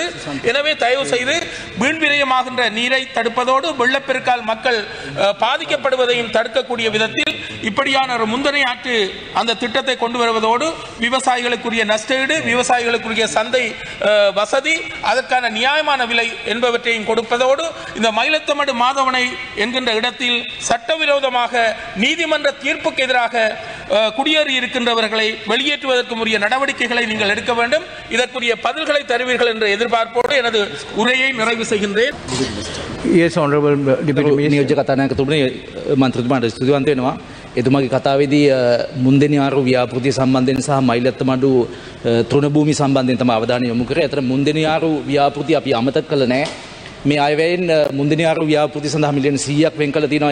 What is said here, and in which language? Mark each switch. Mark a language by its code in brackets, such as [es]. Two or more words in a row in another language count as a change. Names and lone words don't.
[ta] எனவே தயவு செய்து வீண் விரயமாகின்ற நீரை தடுப்பதோடு வெள்ளப்பெருக்கால் மக்கள் பாதிக்கப்படுவதையும் தடுக்கக்கூடிய விதத்தில் இப்படியான ஒரு முந்தனை ஆற்று அந்த திட்டத்தை கொண்டு வருவதோடு விவசாயிகளுக்குரிய நஷ்டஈடு, விவசாயிகளுக்குரிய சந்தை வசதி, அதற்கான நியாயமான விலை என்பவற்றையும் கொடுப்பதோடு இந்த மயிலத்தமடு மாதவனை என்கின்ற இடத்தில் சட்டவிரோதமாக நீதிமன்ற தீர்ப்புக்கு எதிராக குடியேறி இருக்கின்றவர்களை வெளியேற்றுவதற்கு உரிய நடவடிக்கைகளை நீங்கள் எடுக்க வேண்டும். இதற்குரிய பதில்களை தருவீர்கள் என்ற எதிர்பார்ப்போடு எனது உரையை நிறைவு செய்கின்றேன். [en] Yes, Honorable Deputy Minister. [si] නියෝජ්‍ය කතානායකතුමනි මන්ත්‍රීතුමාට ස්තුතිවන්ත වෙනවා. එතුමාගේ කතාවේදී මුන්දෙනි ආරු ව්‍යාපෘතිය සම්බන්ධයෙන් සහ මයිලත්තමඩු තෘණභූමි සම්බන්ධයෙන් තමයි අවධානය යොමු කරේ. අතර මුන්දෙනි ආරු ව්‍යාපෘතිය අපි අමතක කළ නැහැ. මේ අයවැයෙන් මුන්දෙනි ආරු ව්‍යාපෘතිය සඳහා මිලියන 100ක් වෙන් කළ තියෙනවා.